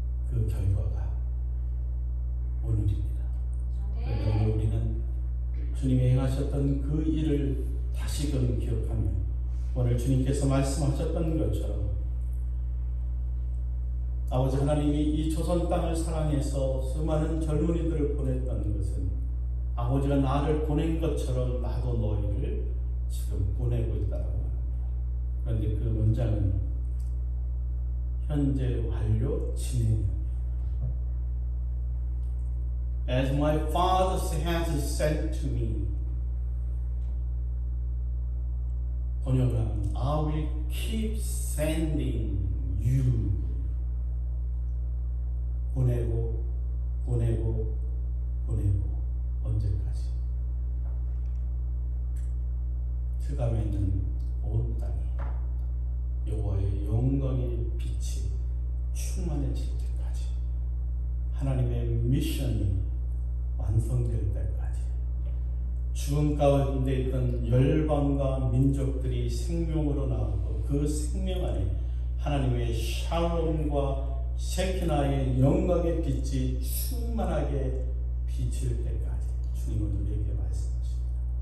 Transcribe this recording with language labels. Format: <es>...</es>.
<ko>그 결과가 오늘입니다. 그러나 우리는 주님이 행하셨던 그 일을 다시금 기억하며 오늘 주님께서 말씀하셨던 것처럼 아버지 하나님이 이 조선 땅을 사랑해서 수많은 젊은이들을 보냈던 것은 아버지가 나를 보낸 것처럼 나도 너희를 지금 보내고 있다고 합니다. 그런데 그 문장은 현재 완료 진행입니다.</ko> <en>As my Father has sent to me.</en> <ko>번역하면</ko> <en>I will keep sending you.</en> <ko>보내고 보내고 보내고 언제까지? 흑암에 있는 온 땅이 여호와의 영광의 빛이 충만해질 때까지, 하나님의 미션이 완성될 때까지, 죽음 가운데 있던 열방과 민족들이 생명으로 나오고 그 생명 안에 하나님의 샬롬과 셰키나의 영광의 빛이 충만하게 비칠 때까지 주님은 우리에게 말씀하십니다.</ko>